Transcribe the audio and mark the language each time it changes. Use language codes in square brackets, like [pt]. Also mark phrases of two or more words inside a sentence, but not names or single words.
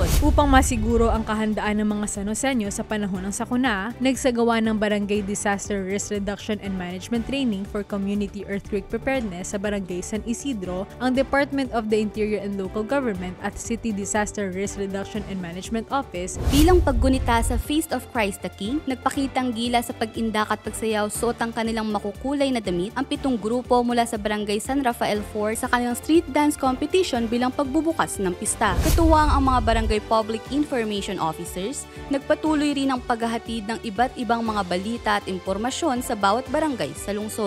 [tl] Upang masiguro ang kahandaan ng mga Sanosenyo sa panahon ng sakuna, nagsagawa ng Barangay Disaster Risk Reduction and Management Training for Community Earthquake Preparedness sa Barangay San Isidro, ang Department of the Interior and Local Government at City Disaster Risk Reduction and Management Office. Bilang paggunita sa Feast of Christ the King, nagpakitang gila sa pag-indak at pagsayaw suot ang kanilang makukulay na damit ang 7 grupo mula sa Barangay San Rafael 4 sa kanilang street dance competition bilang pagbubukas ng pista. Katuwang ang mga Barangay Public Information Officers, nagpatuloy rin ang paghahatid ng iba't ibang mga balita at impormasyon sa bawat barangay sa lungsod.